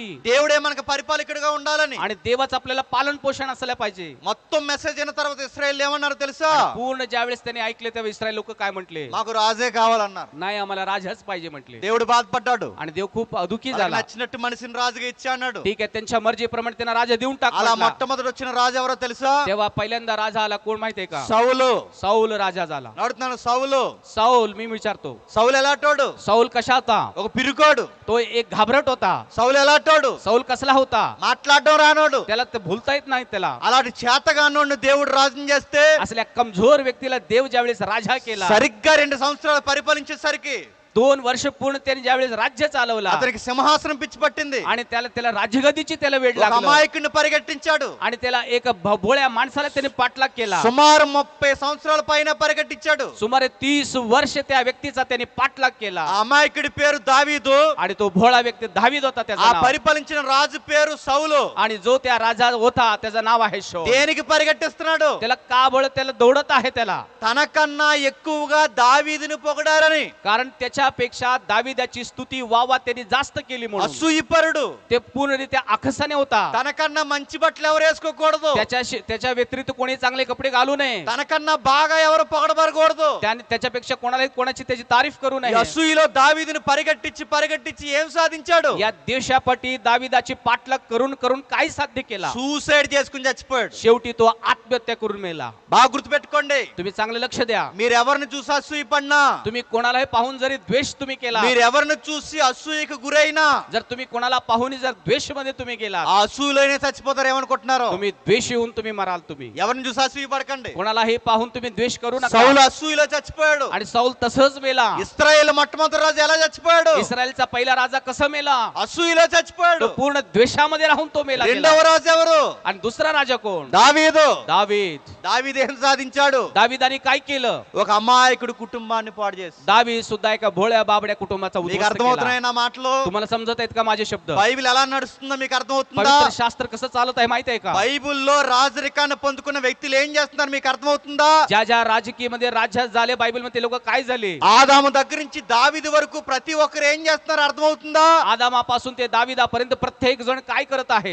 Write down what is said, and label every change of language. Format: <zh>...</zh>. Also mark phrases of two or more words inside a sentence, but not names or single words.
<te>దేవుడే మనకు పరిపాలకుడిగా ఉండాలని.</te> <mr>आणि देवाच आपल्याला पालन पोषण असलं पाहिजे.</mr> <te>మొత్తం మెసేజ్ అయిన తర్వాత ఇశ్రాయేల్ ఏమన్నారు తెలుసా?</te> <mr>पूर्ण ज्यावेळेस त्यांनी ऐकले तेव्हा इस्रायल लोक काय म्हटले,</mr> <te>మాకు రాజే కావాలన్నారు.</te> <mr>नाही आम्हाला राजाच पाहिजे म्हटले.</mr> <te>దేవుడు బాధపడ్డాడు.</te> <mr>आणि देव खूप दुःखी</mr> <te>వాళ్ళకి</te> <mr>झाला.</mr> <te>నచ్చినట్టు మనిషిని రాజుగా ఇచ్చా అన్నాడు.</te> <mr>ठीक आहे, त्यांच्या मर्जीप्रमाणे त्यांना राजा देऊन</mr> <te>అలా</te> <mr>टाकला.</mr> <te>మొట్టమొదటి వచ్చిన రాజు ఎవరో తెలుసా?</te> <mr>तेव्हा पहिल्यांदा राजा आला कोण माहितीये का?</mr> <te>సౌలు.</te> <mr>सौल राजा झाला.</mr> <te>అడుగుతున్నాను, సౌలు.</te> <mr>सौल मी विचारतो,</mr> <te>సౌలు ఎలాంటోడు?</te> <mr>सौल कशा होता?</mr> <te>ఒక పిరుకోడు.</te> <mr>तो एक घाबरट होता.</mr> <te>సౌలు ఎలాంటోడు?</te> <mr>सौल कसला होता?</mr> <te>మాట్లాడడం రానోడు.</te> <mr>त्याला ते भूलता येत नाही त्याला.</mr> <te>అలాంటి చేతగానోడిని దేవుడు రాజుని చేస్తే</te> <mr>असल्या कमजोर व्यक्तीला देव ज्यावेळेस राजा केला,</mr> <te>సరిగ్గా 2 సంవత్సరాలు పరిపాలించేసరికి</te> <mr>2 वर्ष पूर्ण त्याने ज्यावेळेस राज्य चालवला</mr> <te>అతనికి సింహాసనం పిచ్చి పట్టింది.</te> <mr>आणि त्याला राज्यगदीची त्याला वेळ</mr> <te>ఒక</te> <mr>लागला</mr> <te>అమాయకుడిని పరిగెట్టించాడు.</te> <mr>आणि त्याला एक भोळ्या माणसाला त्याने पाठलाग केला.</mr> <te>సుమారు 30 సంవత్సరాల పైన పరిగెట్టించాడు.</te> <mr>सुमारे 30 वर्ष त्या व्यक्तीचा त्याने पाठलाग केला.</mr> <te>ఆ అమాయకుడి పేరు దావీదు.</te> <mr>आणि तो भोळा व्यक्ती दावीद होता</mr> <te>ఆ</te> <mr>त्याचं नाव.</mr> <te>పరిపాలించిన రాజు పేరు సౌలు.</te> <mr>आणि जो त्या राजा होता त्याचं नाव आहे शौल.</mr> <te>దేనికి పరిగెట్టిస్తున్నాడు?</te> <mr>त्याला का बळ त्याला दौडत आहे त्याला,</mr> <te>తనకన్నా ఎక్కువగా దావీదుని పొగడారని.</te> <mr>कारण त्याच्यापेक्षा दाविदाची स्तुती वावा त्यांनी जास्त केली म्हणून.</mr> <te>అసూయపరుడు.</te> <mr>ते पूर्णरित्या आखसाने होता.</mr> <te>తనకన్నా మంచి బట్టలు ఎవరు వేసుకోకూడదు.</te> <mr>त्याच्या व्यतिरिक्त कोणी चांगले कपडे घालू नये.</mr> <te>తనకన్నా బాగా ఎవరు పొగడబడకూడదు.</te> <mr>त्याच्यापेक्षा कोणाची त्याची तारीफ करू</mr> <te>ఈ</te> <mr>नये.</mr> <te>అసూయలో దావీదుని పరిగెట్టించి ఏం సాధించాడు?</te> <mr>या देशापटी दाविदाची पाठलाग करून करून काय साध्य केला?</mr> <te>సూసైడ్ చేసుకుని చచ్చిపోయాడు.</te> <mr>शेवटी तो आत्महत्या करून मेला.</mr> <te>బాగా గుర్తుపెట్టుకోండి.</te> <mr>तुम्ही चांगले लक्ष द्या.</mr> <te>మీరు ఎవరిని చూసి అసూయపడినా,</te> <mr>तुम्ही कोणालाही पाहून जरी द्वेष तुम्ही केला,</mr> <te>మీరు ఎవరిని చూసి అసూయకు గురైనా,</te> <mr>जर तुम्ही कोणाला पाहून जर द्वेष मध्ये तुम्ही गेला,</mr> <te>ఆ అసూయలోనే చచ్చిపోతారు. ఏమనుకుంటున్నారు?</te> <mr>तुम्ही द्वेष येऊन तुम्ही मराल. तुम्ही</mr> <te>ఎవరిని చూసి అసూయ పడకండి.</te> <mr>कोणालाही पाहून तुम्ही द्वेष करू नका.</mr> <te>సౌలు అసూయలో చచ్చిపోయాడు.</te> <mr>आणि सौल तसंच मेला.</mr> <te>ఇశ్రాయేలు మొట్టమొదటి రాజు ఎలా చచ్చిపోయాడు?</te> <mr>इस्रायलचा पहिला राजा कसा मेला?</mr> <te>అసూయలో చచ్చిపోయాడు.</te> <mr>तो पूर्ण द्वेषामध्ये राहून तो मेला गेला.</mr> <te>రెండవ రాజు ఎవరు?</te> <mr>आणि दुसरा राजा कोण?</mr> <te>దావీదు.</te> <mr>दावीद.</mr> <te>దావీదు ఏం సాధించాడు?</te> <mr>दाविदाने काय केलं?</mr> <te>ఒక అమాయకుడు కుటుంబాన్ని పాడు చేసి.</te> <mr>दावीद सुद्धा एका भोळ्या बाबड्या कुटुंबाचा</mr> <te>మీకు</te> <mr>उद्ध्वस्त</mr> <te>అర్థమవుతున్నాయి</te> <mr>केला.</mr> <te>నా మాటలు?</te> <mr>तुम्हाला समजत आहेत का माझे शब्द?</mr> <te>బైబిల్ ఎలా నడుస్తుందో మీకు అర్థమవుతుందా?</te> <mr>पवित्र शास्त्र कसं चालत आहे माहित आहे का?</mr> <te>బైబిల్లో రాజరికాన్ని పొందుకున్న వ్యక్తులు ఏం చేస్తున్నారు మీకు అర్థమవుతుందా?</te> <mr>ज्या ज्या राजकीयमध्ये राज्य झाले बायबल मध्ये लोक काय झाले?</mr> <te>ఆదాము దగ్గర నుంచి దావీదు వరకు ప్రతి ఒక్కరు ఏం చేస్తున్నారు అర్థమవుతుందా?</te> <mr>आदामापासून ते दाविदापर्यंत प्रत्येक जण काय करत आहे?</mr>